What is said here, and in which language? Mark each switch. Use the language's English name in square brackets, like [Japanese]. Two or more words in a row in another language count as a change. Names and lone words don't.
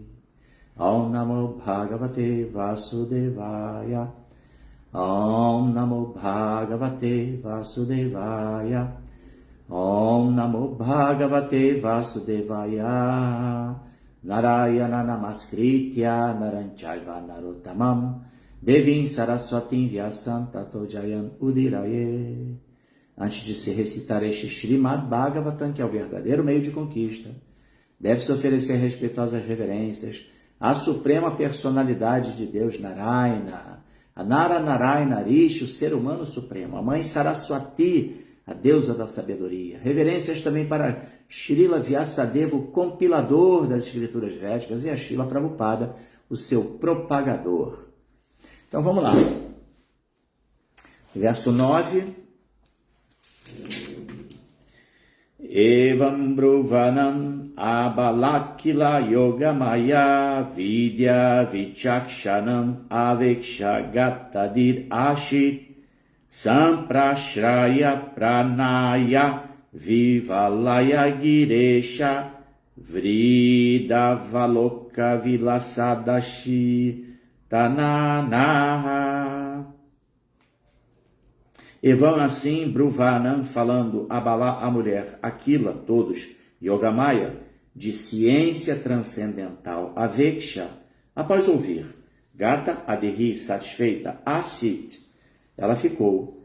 [Sanskrit] Om Namo Bhagavate Vasudevaya, Om Namo Bhagavate Vasudevaya, Om Namo Bhagavate Vasudevaya. Narayana Namaskritya Naranchaiva Narottamam Devim Saraswatim Vyasam Tato Jayan Udiraye. [Portuguese] Antes de se recitar este Srimad Bhagavatam, que é o verdadeiro meio de conquista, deve-se oferecer respeitosas reverências à suprema personalidade de Deus Narayana, a Nara Narayana Rishi, o ser humano supremo, a mãe Saraswati, a deusa da sabedoria. Reverências também para Srila Vyasadeva, o compilador das escrituras védicas, e a Srila Prabhupada, o seu propagador. Então vamos lá. Verso 9. [Sanskrit] Evam Bruvanam Abalakila Yogamaya Vidya Vichakshanam Avekshagatadir Ashit Samprashraya Pranaya Vivalaya Giresha Vridavaloka Vilasadashi Tananaha. [Portuguese] E vão assim Bruvanam, falando Abala, a mulher, Aquila, todos, Yogamaya, de ciência transcendental, Aveksha, após ouvir, [Sanskrit] Gata Adehi, [Portuguese] satisfeita, Asit, ela ficou,